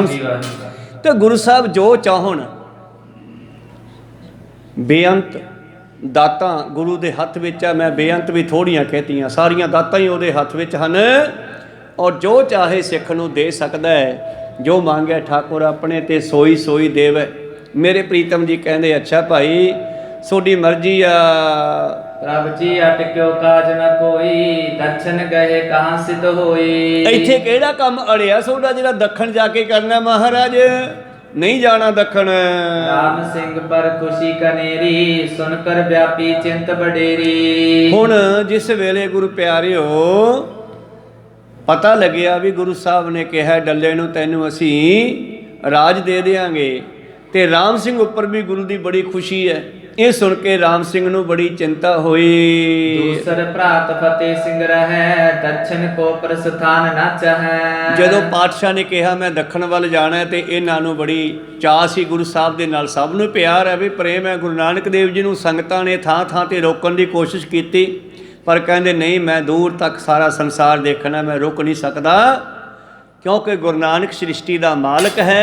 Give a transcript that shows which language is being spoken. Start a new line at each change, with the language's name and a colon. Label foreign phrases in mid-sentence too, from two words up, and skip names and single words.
Punjabi: ਤੇ ਗੁਰੂ ਸਾਹਿਬ ਜੋ ਚਾਹਣ, ਬੇਅੰਤ ਦਾਤਾਂ ਗੁਰੂ ਦੇ ਹੱਥ ਵਿੱਚ ਆ। ਮੈਂ ਬੇਅੰਤ ਵੀ ਥੋੜੀਆਂ ਕਹਿਤੀਆਂ, ਸਾਰੀਆਂ ਦਾਤਾਂ ਹੀ ਉਹਦੇ ਹੱਥ ਵਿੱਚ ਹਨ। ਔਰ ਜੋ ਚਾਹੇ ਸਿੱਖ ਨੂੰ ਦੇ ਸਕਦਾ ਹੈ। ਜੋ ਮੰਗਿਆ ਠਾਕੁਰ ਆਪਣੇ ਤੇ ਸੋਈ ਸੋਈ ਦੇਵੈ। ਮੇਰੇ ਪ੍ਰੀਤਮ ਜੀ ਕਹਿੰਦੇ, ਅੱਛਾ ਭਾਈ ਤੁਹਾਡੀ ਮਰਜ਼ੀ ਆ।
Braj: प्रभ जी अटक्यो काज न कोई, दक्षिण गए कहाँ सिद्ध होई।
Punjabi: ਇੱਥੇ ਕਿਹੜਾ ਕੰਮ ਅੜਿਆ ਤੁਹਾਡਾ ਜਿਹੜਾ ਦੱਖਣ ਜਾ ਕੇ ਕਰਨਾ? ਮਹਾਰਾਜ ਨਹੀਂ ਜਾਣਾ ਦੱਖਣ।
Braj: राम सिंह पर खुशी कनेरी, सुनकर व्यापी चिंत बडेरी।
Punjabi: ਹੁਣ ਜਿਸ ਵੇਲੇ ਗੁਰੂ ਪਿਆਰਿਓ ਪਤਾ ਲੱਗਿਆ ਵੀ ਗੁਰੂ ਸਾਹਿਬ ਨੇ ਕਿਹਾ ਡੱਲੇ ਨੂੰ ਤੈਨੂੰ ਅਸੀਂ ਰਾਜ ਦੇ ਦਿਆਂਗੇ, ਤੇ ਰਾਮ ਸਿੰਘ ਉੱਪਰ ਵੀ ਗੁਰੂ ਦੀ ਬੜੀ ਖੁਸ਼ੀ ਹੈ। ਇਹ ਸੁਣ ਕੇ ਰਾਮ ਸਿੰਘ ਨੂੰ ਬੜੀ ਚਿੰਤਾ ਹੋਈ।
Braj: दूसर भ्रात फतेह सिंह रहै, दक्षिण को प्रस्थान न चाहै।
Punjabi: ਜਦੋਂ ਪਾਤਸ਼ਾਹ ਨੇ ਕਿਹਾ ਮੈਂ ਦੱਖਣ ਵੱਲ ਜਾਣਾ, ਤੇ ਇਹਨਾਂ ਨੂੰ ਬੜੀ ਚਾਅ ਸੀ ਗੁਰੂ ਸਾਹਿਬ ਦੇ ਨਾਲ। ਸਭ ਨੂੰ ਪਿਆਰ ਹੈ ਵੀ ਪ੍ਰੇਮ ਹੈ। ਗੁਰੂ ਨਾਨਕ ਦੇਵ ਜੀ ਨੂੰ ਸੰਗਤਾਂ ਨੇ ਥਾਂ ਥਾਂ ਤੇ ਰੋਕਣ ਦੀ ਕੋਸ਼ਿਸ਼ ਕੀਤੀ, ਪਰ ਕਹਿੰਦੇ ਨਹੀਂ, ਮੈਂ ਦੂਰ ਤੱਕ ਸਾਰਾ ਸੰਸਾਰ ਦੇਖਣਾ, ਮੈਂ ਰੁਕ ਨਹੀਂ ਸਕਦਾ। ਕਿਉਂਕਿ ਗੁਰੂ ਨਾਨਕ ਸ੍ਰਿਸ਼ਟੀ ਦਾ ਮਾਲਕ ਹੈ।